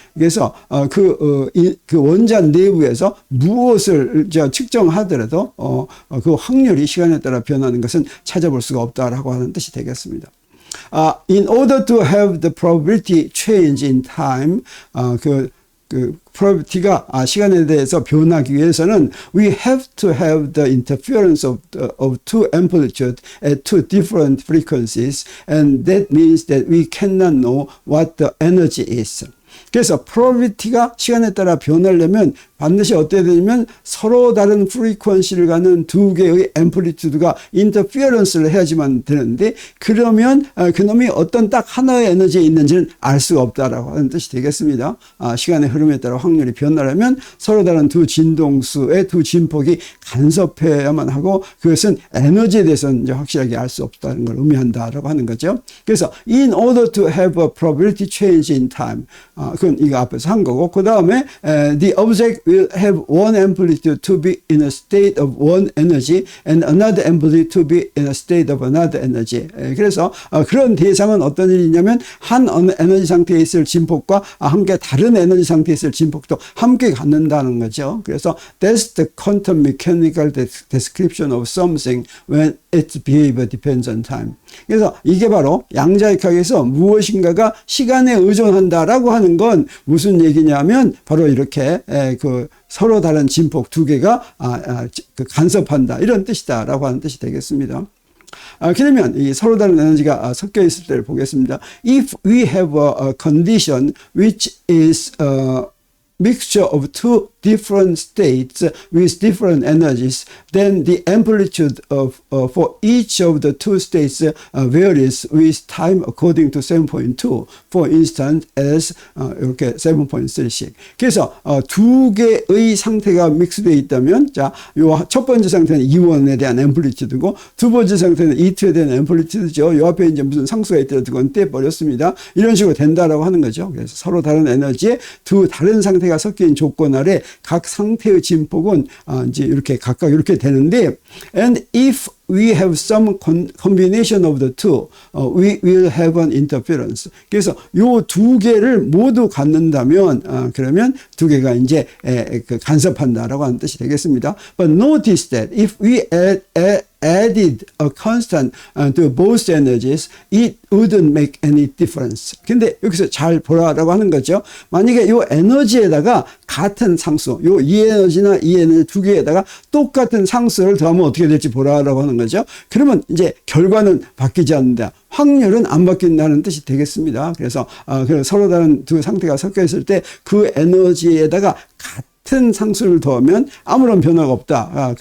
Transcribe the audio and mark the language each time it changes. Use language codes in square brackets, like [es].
[ko] 그래서 그 원자 내부에서 무엇을 측정하더라도 그 확률이 시간에 따라 변하는 것은 찾아볼 수가 없다라고 하는 뜻이 되겠습니다. [en] In order to have the probability change in time, [ko] 그 probability가 시간에 대해서 변하기 위해서는 [en] we have to have the interference of two amplitudes at two different frequencies, and that means that we cannot know what the energy is. [ko] 그래서 probability가 시간에 따라 변하려면 반드시 어떻게 되냐면 서로 다른 프리퀀시를 가는 두 개의 앰플리튜드가 인터피어런스를 해야지만 되는데, 그러면 그놈이 어떤 딱 하나의 에너지에 있는지는 알 수가 없다라고 하는 뜻이 되겠습니다. 시간의 흐름에 따라 확률이 변하려면 서로 다른 두 진동수의 두 진폭이 간섭해야만 하고, 그것은 에너지에 대해서는 이제 확실하게 알 수 없다는 걸 의미한다라고 하는 거죠. 그래서 [en] in order to have a probability change in time, [ko] 그건 이거 앞에서 한 거고, 그 다음에 [en] the object will have one amplitude to be in a state of one energy and another amplitude to be in a state of another energy. [ko] 그래서 그런 대상은 어떤 일이냐면 한 에너지 상태에 있을 진폭과 함께 다른 에너지 상태에 있을 진폭도 함께 갖는다는 거죠. 그래서 [en] that's the quantum mechanical description of something when its behavior depends on time. [ko] 그래서 이게 바로 양자역학에서 무엇인가가 시간에 의존한다라고 하는 건 무슨 얘기냐면 바로 이렇게 서로 다른 진폭 두 개가 간섭한다, 이런 뜻이다라고 하는 뜻이 되겠습니다. 그러면 이 서로 다른 에너지가 섞여 있을 때를 보겠습니다. [en] If we have a condition which is mixture of two different states with different energies, then the amplitude for each of the two states varies with time according to 7.2. For instance, as [ko] 이렇게 7.3씩. 그래서 두 개의 상태가 믹스되어 있다면, 자, 요 첫 번째 상태는 E1에 대한 앰플리튜드고, 두 번째 상태는 E2에 대한 앰플리튜드죠. 요 앞에 이제 무슨 상수가 있더라도 그건 떼버렸습니다. 이런 식으로 된다라고 하는 거죠. 그래서 서로 다른 에너지에 두 다른 상태가 섞인 조건 아래 각 상태의 진폭은 이제 이렇게 각각 이렇게 되는데, [en] and if we have some combination of the two, we will have an interference. [ko] 그래서 요 두 개를 모두 갖는다면, 그러면 두 개가 이제 간섭한다라고 하는 뜻이 되겠습니다. [en] But notice that if we added a constant to both energies, it wouldn't make any difference. [ko] 근데 여기서 잘 보라라고 하는 거죠. 만약에 요 에너지에다가 같은 상수, 요 E 에너지나 E 에너지 두 개에다가 똑같은 상수를 더하면 어떻게 될지 보라라고 하는 거죠. 그러면 이제 결과는 바뀌지 않는다. 확률은 안 바뀐다는 뜻이 되겠습니다. 그래서 서로 다른 두 상태가 섞여 있을 때 그 에너지에다가 같은 상수를 더하면 아무런 변화가 없다.